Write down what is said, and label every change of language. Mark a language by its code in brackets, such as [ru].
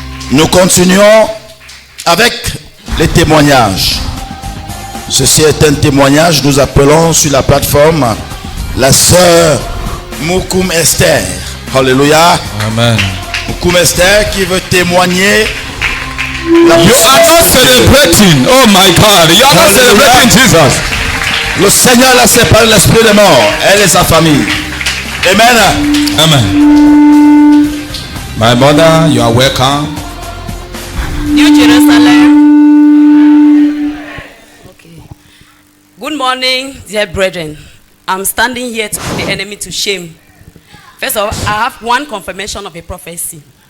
[fr] Nous continuons avec les témoignages. Ceci est un témoignage. Nous appelons sur la plateforme la sœur Moukoum Esther. Alléluia. Amen. Moukoum Esther qui veut témoigner. La [en] You are not celebrating. Oh my God. You are not celebrating Jesus. [fr] Le Seigneur l'a séparé l'esprit de mort. Elle et sa famille. Amen. Amen. [en] My mother, you are welcome. New Jerusalem. Okay. Good morning, dear brethren. I'm standing here to put the enemy to shame. First of all, I have one confirmation of a prophecy.